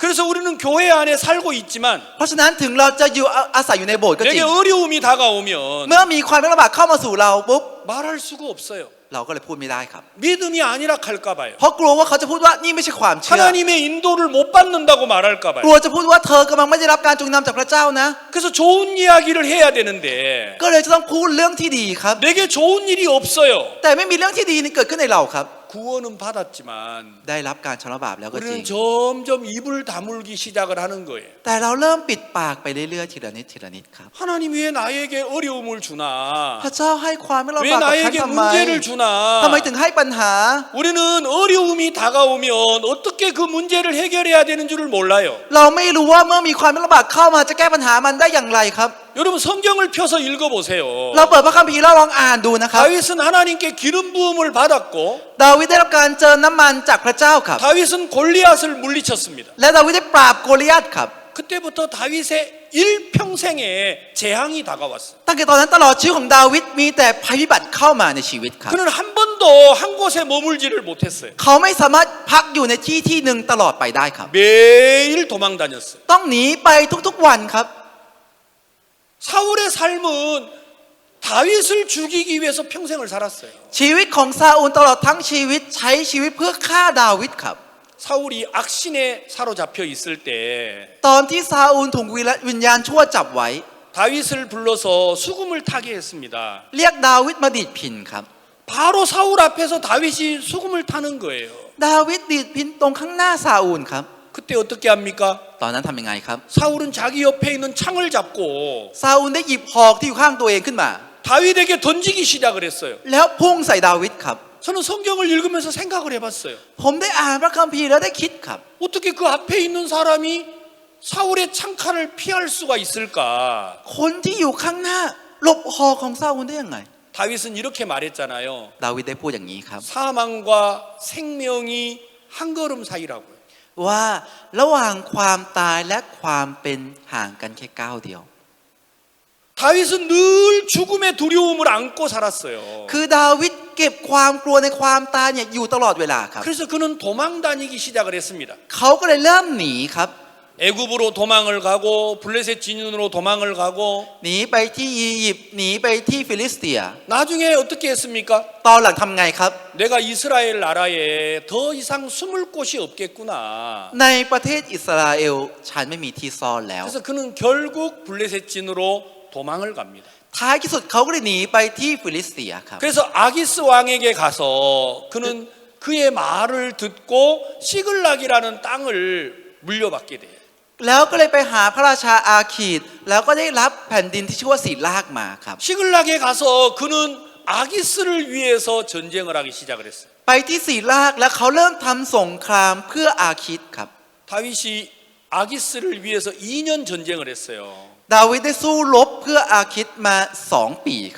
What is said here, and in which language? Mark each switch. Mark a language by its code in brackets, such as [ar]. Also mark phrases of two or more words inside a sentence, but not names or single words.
[ko] 그래서 우리는 교회 안에 살고 있지만 [th] เพราะฉะนั้นถึงเราจะอยู่อาศัยอยู่ในโบสถ์ก็จริ [ko] 내게 [th] ง [ko] 어려움이 다가오면 [th] เมื่อมีความไม่ลำบากเข้ามาสู่เราปุ๊บ [ko] 말할 수가 없어요. [th] เราก็เลยพูดไม่ได้ครับ [ko] 믿음이 아니라 할까 봐요. [th] เพราะกลัวว่าเขาจะพูดว่านี่ไม่ใช่ความเชื่อ [ko] 하나님의 인도를 못 받는다고 말할까 [th] กลั [ko] 봐요. [th] วจะพูดว่าเธอกำลังไม่ได้รับการจูงนำจากพระเจ้านะ [ko] 그래서 좋은 이야기를 해야 되는데 [th] ก็เลยจะต้องพูดเรื่องที่ดีครับ [ko] 내게 좋은 일이 없어요. [th] แต่ไม่มีเรื่องที่ดีนี่เกิดขึ้นในเราครับ [ko] 구원은 받았지만 [th] ได้รับการชำระบาปแล้วก็จริง [ko] 우리는 점점 입을 다물기 시작을 하는 거예요. [th] แต่เราเริ่มปิดปากไปเรื่อยๆทีละนิดทีละนิดครับ [ko] 하나님 왜 나에게 어려움을 주나? [th] พระเจ้าให้ความไม่ลำ [ko] 왜 [th] บากกับฉัน [ko] 나에게 [th] ทำไม [ko] 문제를 주나? [th] ทำไมถึงให้ปัญหา [ko] 우리는 어려움이 다가오면 어떻게 그 문제를 해결해야 되는 줄을 몰라요. [th] เราไม่รู้ว่าเมื่อมีความไม่ลำบากเข้ามาจะแก้ปัญหามันได้อย่างไรครับ [ko] 여러분 성경을 펴서 읽어보세요. [th] เราเปิดพระคัมภีร์แล้วลองอ่านดูนะครับ [ko] 다윗은 하나님께 기름 부음을 받았고 [th] ดาวิดได้รับการเจิมน้ำมันจากพระเจ้าครับ [ko] 다윗은 골리앗을 물리쳤습니다. [th] และดาวิดได้ปราบโกลิยัตครับ [ko] 그때부터 다윗의 일평생에 재앙이 다가왔어요. [th] ตั้งแต่ตอนนั้นตลอดชีวิตของดาวิดมีแต่ภัยพิบัติเข้ามาในชีวิตครับ [ko] 그는 한 번도 한 곳에 머물지를 못했어요. [th] เขาไม่สามารถพักอยู่ในที่ที่หนึ่งตลอดไปได้ครับ [ko] 매일 도망 다녔어요. [th] ต้องหนีไปทุกๆวันครับ [ko] 사울의 삶은 다윗을 죽이기 위해서 평생을 살았어요. [th] ชีวิตของซาอูลตลอดทั้งชีวิตใช้ชีวิตเพื่อฆ่าดาวิดครับ [ko] 사울이 악신에 사로잡혀 있을 때 [th] ตอนที่ซาอูลถูกวิญญาณชั่วจับไว้ [ko] 다윗을 불러서 수금을 타게 했습니다. [th] เรียกดาวิดมาดีดพิณครับ [ko] 바로 사울 앞에서 다윗이 수금을 타는 거예요. [th] ดาวิดดีดพิณตรงข้างหน้าซาอูลครับ [ko] 그때 어떻게 합니까? [th] ตอนนั้นทำยังไงครับ [ko] 사울은 자기 옆에 있는 창을 잡고 [th] ซาอูลได้หยิบหอกที่อยู่ข้างตัวเองขึ้นมา [ko] 다윗에게 던지기 시작을 했어요. [th] แล้วพุ่งใส่ดาวิดครับ [ko] 저는 성경을 읽으면서 생각을 해봤어요. [th] ผมได้อ่านพระคัมภีร์แล้วได้คิดครับ [ko] 어떻게 그 앞에 있는 사람이 사울의 창칼을 피할 수가 있을까? [th] คนที่อยู่ข้างหน้าหลบหอกของซาอูลได้ยังไง [ko] 다윗은 이렇게 말했잖아요. [th] ดาวิดได้พูดอย่างนี้ครับ [ko] 사망과 생명이 한 걸음 사이라고요. [th] ว่าระหว่างความตายและความเป็นห่างกันแค่ก้าวเดียว [ko] 다윗은 늘 죽음의 두려움을 안고 살았어요. [th] คือดาวิดเก็บความกลัวในความตายเนี่ยอยู่ตลอดเวลาครับ [ko] 그래서 그는 도망 다니기 시작을 했습니다. [th] เขาก็เลยเริ่มหนีครับ [ko] 애굽으로 도망을 가고 블레셋 진윤으로 도망을 가고 [th] หนีไปที่อียิปต์หนีไปที่ฟิลิสเตีย [ko] 나중에 어떻게 했습니까? [th] ตอนหลังทำไงครับ [ko] 내가 이스라엘 나라에 더 이상 숨을 곳이 없겠구나. [th] ในประเทศอิสราเอลฉันไม่มีที่ซ่อนแล้ว [ko] 그래서 그는 결국 블레셋 진으로 도망을 갑니다. [th] ท้ายที่สุดเขาก็เลยหนีไปที่ฟิลิสเตียครับ [ko] 그래서 아기스 왕에게 가서 그는 그의 말을 듣고 시글락이라는 땅을 물려받게 돼요. [th] แล้วก็เลยไปหาพระราชาอาคีดแล้วก็ได้รับแผ่นดินที่ชื่อว่าศิลากมาครับ [ko] 시글락에 가서 그는 아기스를 위해서 전쟁을 하기 시작을 했어요. [th] ไปที่ศิลากแล้วเขาเริ่มทำสงครามเพื่ออาคีดครับ [ko] 다윗이 아기스를 위해서 2년 전쟁을 했어요. [th] ดาวิดได้สู้รบเพื่ออาคิดมา2 ปีครับ